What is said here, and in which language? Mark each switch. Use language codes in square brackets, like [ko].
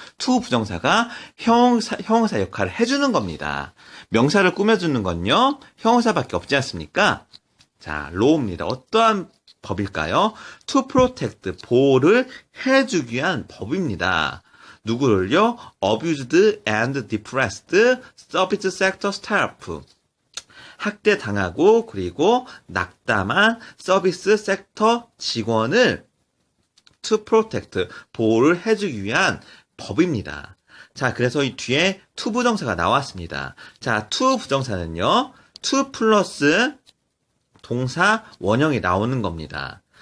[ko] to 부정사가 형용사 역할을 해주는 겁니다. 명사를 꾸며주는 건요, 형용사밖에 없지 않습니까? 자, law입니다. 어떠한 법일까요? [en] to protect, [ko] 보호를 해주기 위한 법입니다. 누구를요? [en] abused and depressed service sector staff. [ko] 학대당하고 그리고 낙담한 서비스 섹터 직원을 [en] to protect, [ko] 보호를 해주기 위한 법입니다. 자, 그래서 이 뒤에 to 부정사가 나왔습니다. 자, to 부정사는요, to 플러스 동사 원형이 나오는 겁니다.